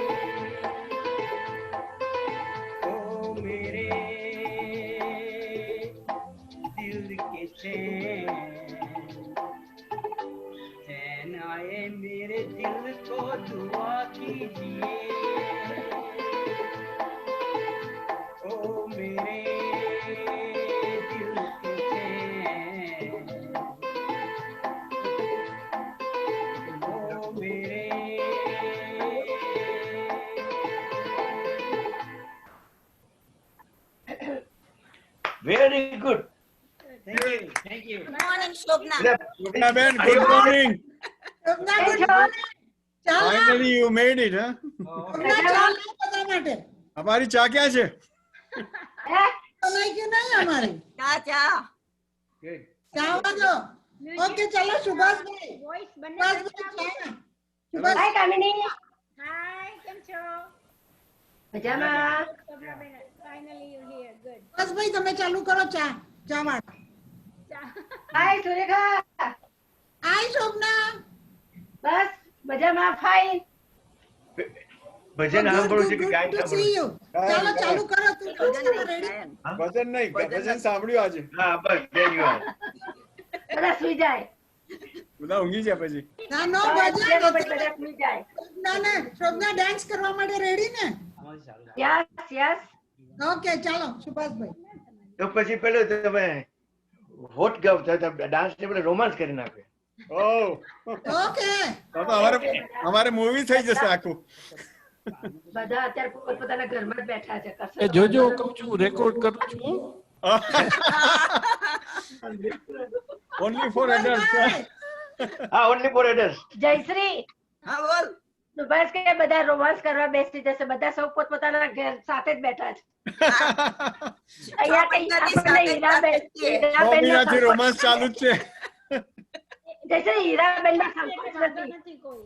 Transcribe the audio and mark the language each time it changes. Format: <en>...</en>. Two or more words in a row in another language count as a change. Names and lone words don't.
<hi>ओ मेरे दिल के चैन आए मेरे दिल को दुआ कीजिए। ओ मेरे दिल के</hi> <en>Very good. Thank you. Thank you. Good morning, Shobna. Shobnaben, good morning.</en> <gu>શોભના,</gu> <en>good morning.</en> <gu>ચાલો,</gu> <en>Finally you made it, huh?</en> <gu>શોભના, ચાલો બધા માટે.</gu> <hi>हमारी चा क्या છે?</hi> <gu>બનાવી કે નહીં અમારી? ચા ચા.</gu> <en>Good.</en> <gu>ચા વાંધો. ઓકે, ચાલો સુભાષભાઈ. વોઇસ સુભાષભાઈ, ચા. સુભાષ, હાય કામિની. હાય, કેમ છો? મજામાં.</gu> <en>Finally you're here. Good.</en> <gu>સુભાષભાઈ, તમે ચાલુ કરો ચા. ચા વાળા. હાય સુરેખા. હાય શોભના. બસ મજામાં. ફાઇન. ભજન સાંભળું છે કે ગાયન</gu> <en>Good to see</en> <gu>સાંભળું?</gu> <en>you.</en> <gu>ચાલો ચાલુ કરો તું રેડી. ભજન નહીં, ભજન સાંભળ્યું આજે. હા બસ</gu> <en>there you are.</en> <gu>બધા સુઈ જાય. બધા ઊંઘી ગયા પછી. ના નો અત્યારે ભજન. બધા સુઈ જાય. ના ના શોભના ડાન્સ કરવા માટે રેડી ને?</gu> <en>yes yes.</en> <gu>ઓકે ચાલો સુભાષભાઈ. તો પછી પેલો તમે હોટ ગાવ ડાન્સ ને પેલો રોમાન્સ કરી નાખે. ઓહ, ઓકે. તો અમારે મૂવી થઈ જશે આખું. બધા અત્યારે પોતપોતાના ઘરમાં જ બેઠા છે. એ જોજો, હું કહું છું રેકોર્ડ કરું છું.</gu> <en>Only for adults. હા only for adults.</en> <gu>જયશ્રી હા બોલ. સુભાષ કે બધા રોમાન્સ કરવા બેસી જશે. બધા સૌ પોતપોતાના ઘર સાથે જ બેઠા છે. અહીંયા કઈ આપણે મોમીનાથી રોમાન્સ ચાલુ જ છે. જયશ્રી હીરાબેન ના સંકોચ નથી.</gu>